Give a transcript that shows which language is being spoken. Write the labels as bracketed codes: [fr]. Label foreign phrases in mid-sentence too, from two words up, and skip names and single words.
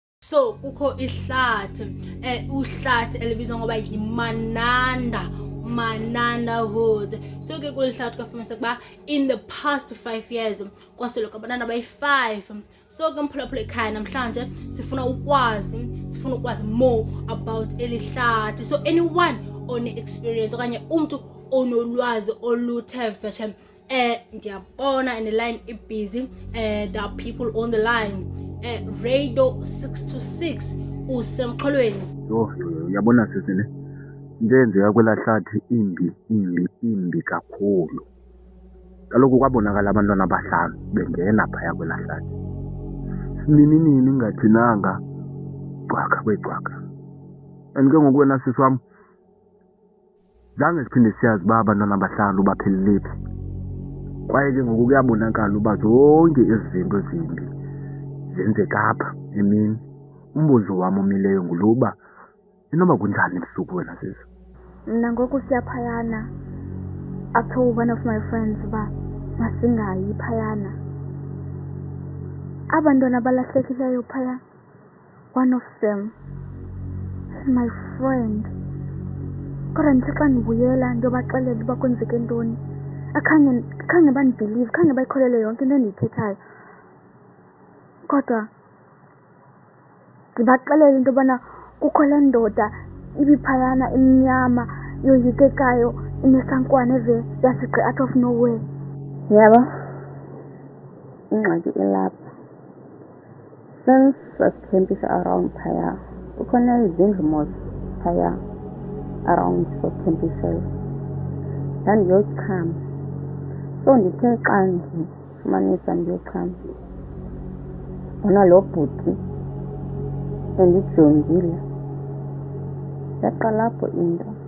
[xh] So kukho ihlathi uhlathi elibizwa ngoba Mananda Woods. So ke kulihlathi kwafumanisa ukuba [en] in the past 5 years [xh] kwasoloka abantwana abayi-5. So ke mphulaphula ekhaya namhlanje sifuna ukwazi [en] more about [xh] elihlathi. So [en] anyone on experience [xh] okanye umntu onolwazi oluthe vetshe ndiyabona [en] and the line is busy. There are people on the line. [xh] Radio 626 usemxholweni. Uyabona sisi ne into eyenzeka kwelaa hlathi imbi kakhulu. Kaloku kwabonakala abantwana abahlanu bengena phaya kwelaa hlathi. Nini ngathinanga cwaka. And ke ngoku wena sisi wam zange siphinde siyazi uba abantwana abahlanu baphelele phi. Kwaye ke ngoku kuyabonakala uba zonke ezi zinto zimbi zenzeka apha emini. Umbuzo wami omileyo nguloba inoba kunjani ebusuku wena sisi? Mna ngoku siyaphayana. [en] I told one of my friends [xh] uba masingayi phayana. Abantwana abalahlekileyo phaya, [en] one of them is my friend. [xh] Kodwa ndithi xa ndibuyela ndiyobaxelela uba kwenzeke ntoni, akhange bandibhilive, khange bayikholele yonke into endiyithethayo. Kodwa ndibaxelela into yobana kukho le ndoda ibiphayana imnyama yoyikekayo inesankwane yasigqi [en] out of nowhere. [xh] Yabo, ingxaki ilapha. Since sasikhempisha around phaya, kukhona izindlu mos phaya around sasikhempishayo. Ndandiyochama. So ndithe xa ndifumanisa ndiyochama, bona lo bhuti endijongile yaqala apho into.